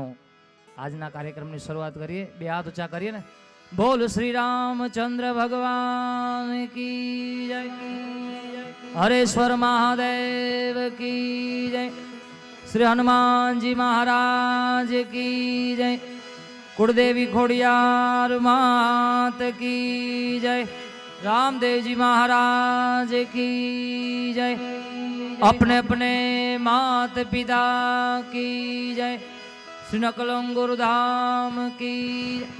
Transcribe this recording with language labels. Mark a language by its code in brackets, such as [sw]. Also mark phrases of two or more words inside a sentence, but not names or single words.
[gu] આજના કાર્યક્રમની શરૂઆત કરીએ. બે હાથ ઊંચા કરીએ ને. [hi] बोल श्री रामचंद्र भगवान की जय, हरेश्वर महादेव की जय, श्री हनुमानजी महाराज की जय, कुलदेवी खोड़ियार मात की जय, रामदेव जी महाराज की जय, अपने अपने मात पिता की जय, श्री नकलंग गुरुधाम की जय।